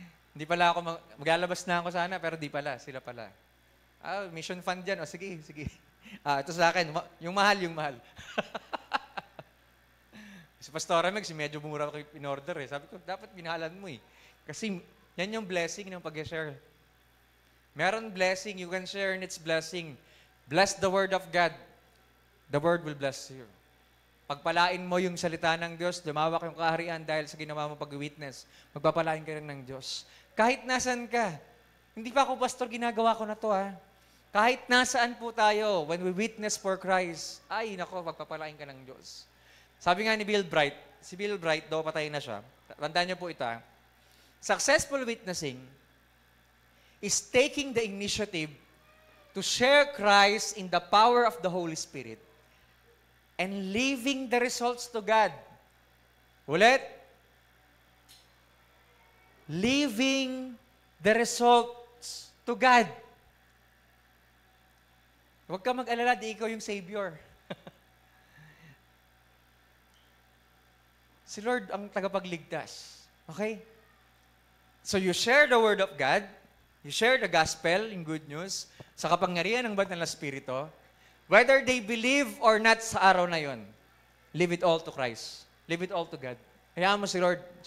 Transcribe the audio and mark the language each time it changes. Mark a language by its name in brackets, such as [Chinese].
[Filipino] Hindi pala ako, maglalabas na ako sana, pero di pala, sila pala. Mission fund yan. Sige. Ito sa akin, yung mahal. Si Pastora Meg, medyo mura ko in-order eh. Sabi ko, dapat binahalan mo eh. Kasi yan yung blessing ng pag-share. [English] Meron blessing, you can share in its blessing. Bless the word of God. The word will bless you. [Filipino] Pagpalain mo yung salita ng Diyos, lumawak yung kaharian dahil sa ginawa mo pag-witness, magpapalain ka rin ng Diyos. Kahit nasan ka, hindi pa ako, pastor, ginagawa ko na to Kahit nasaan po tayo, [English] when we witness for Christ, [Filipino] pagpapalain ka ng Diyos. Sabi nga ni Bill Bright, si Bill Bright, daw patay na siya, tandaan niyo po ito [English] successful witnessing is taking the initiative to share Christ in the power of the Holy Spirit and leaving the results to God. Ulit. Leaving the results to God. [Filipino] Huwag ka mag-alala, di ikaw yung Savior. Si Lord ang tagapagligtas. [English] Okay? So you share the Word of God, you share the gospel in good news, [Filipino] sa kapangyarihan ng Banal na Espiritu, [English] whether they believe or not [Filipino] sa araw na yon, [English] leave it all to Christ. Leave it all to God. [Filipino] Hayaan mo si Lord.